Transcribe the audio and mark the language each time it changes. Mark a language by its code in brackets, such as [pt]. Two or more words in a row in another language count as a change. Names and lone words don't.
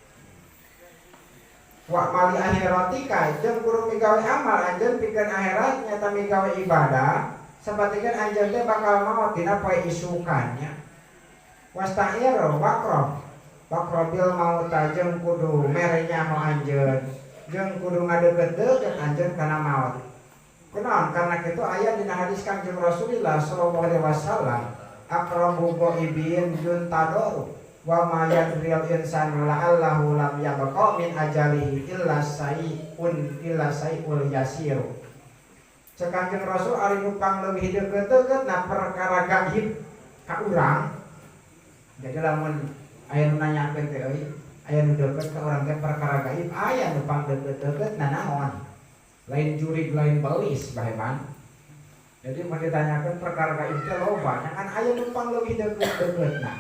[ar] واعمل لآخرتك [su] jeung kudu migawe amal anjeun pikeun akhirat nyata migawe ibadah sapertikeun anjeun teh bakal maot dina poe isukannya. [ar] واستعد واقرب الموت [su] jeung kudu mere nyaho anjeun jeung kudu ngadeukeut-deukeut anjeun kana maot. Kunaon? Karena kitu aya dina hadis Kanjeng Rasulullah [ar] صلى الله عليه وسلم أقرب غائب ينتظر وما يدري الإنسان لعله لم يبق من أجله إلا شيء يسير. [su] Cek Kanjeng Rasul ari nu pangleuwih deukeut-deukeut na perkara gaib ka urang. Jadi lamun aya nu nanyakeun teh euy, aya nu deukeut ka urang teh perkara gaib, aya nu pangleuwih-deukeut na naon? Lain jurig lain belis baheman. Jadi mun ditanyakeun perkara gaib teh loba, kan aya nu pangleuwih deukeut-deukeut na.